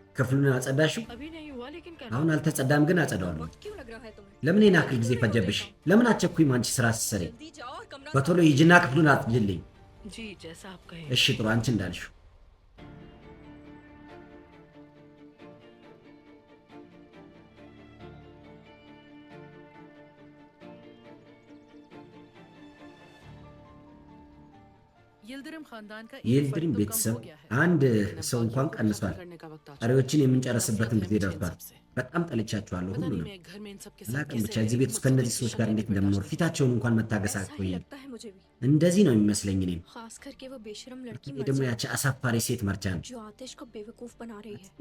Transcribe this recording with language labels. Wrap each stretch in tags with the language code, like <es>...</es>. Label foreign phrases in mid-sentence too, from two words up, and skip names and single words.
<am>ክፍሉን አጸዳሽው?</am> <hi>अभी नहीं हुआ लेकिन कर</hi> <am>አሁን አልተጸዳም፣ ግን አጸዳዋለሁ።</am> <hi>वक्त क्यों लग रहा है तुम्हें</hi> <am>ለምን ይህን ያክል ጊዜ ፈጀብሽ? ለምን አትቸኩይም አንቺ ስራ ስትሰሪ?</am> <hi>जल्दी जाओ और कमरा</hi> <am>በቶሎ ሂጂና ክፍሉን አጽጅልኝ።</am> <hi>जी जैसा आप कहें</hi> <am>እሺ ጥሩ፣ አንቺ እንዳልሽው።</am> <hi>यिल्दिरिम खानदान का</hi> <am>የኤልድሪም ቤተሰብ አንድ ሰው እንኳን ቀንሷል። ቀሪዎችን የምንጨርስበትን ጊዜ ደርሷል። በጣም ጠልቻቸዋለሁ ሁሉንም። አላቅም ብቻ እዚህ ቤት ውስጥ ከእነዚህ ሰዎች ጋር እንዴት እንደምኖር ፊታቸውን እንኳን መታገስ</am> <hi>ऐसा ही</hi> <am>አቅቶኛል።</am> <hi>लगता है मुझे भी</hi> <am>እንደዚህ ነው የሚመስለኝ እኔም።</am> <hi>खास करके वो बेशरम लड़की</hi> <am>ይህ ደግሞ ያቺ አሳፋሪ ሴት መርጃን</am> <hi>जो आतिश को बेवकूफ बना रही है</hi>